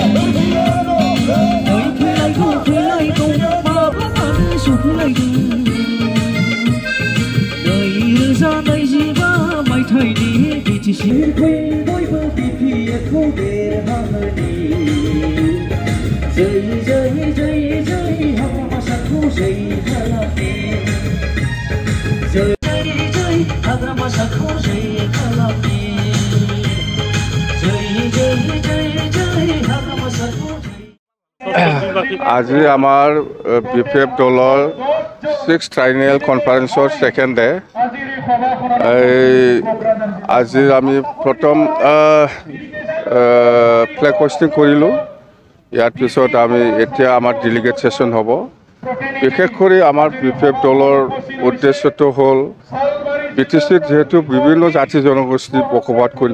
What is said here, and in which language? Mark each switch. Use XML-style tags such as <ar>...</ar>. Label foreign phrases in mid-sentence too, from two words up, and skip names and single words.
<brx>नै फैलायगौ माब्लाबानो सफैलायगोन 2025 मायथाइनि बिटिसि बयबो बिपिएफखौ देरहाहोनि जै हाग्रामासाखौ जै खालामनि जै हाग्रामासाखौ जै खालामनि</brx> <as>আজি আমাৰ বিপিএফ দলৰ 6th ট্ৰাইনেল কনফাৰেন্সৰ</as> <en>second day</en> <as>আজি আমি প্ৰথম</as> <en>flag hoisting</en> <as>কৰিলোঁ ইয়াৰ পিছত আমি এতিয়া আমাৰ</as> <en>delegate session</en> <as>হ'ব বিশেষ কৰি আমাৰ বিপিএফ দলৰ উদ্দেশ্যটো হ'ল বিটিচিত যেহেতু বিভিন্ন জাতি জনগোষ্ঠী বসবাস কৰি</as>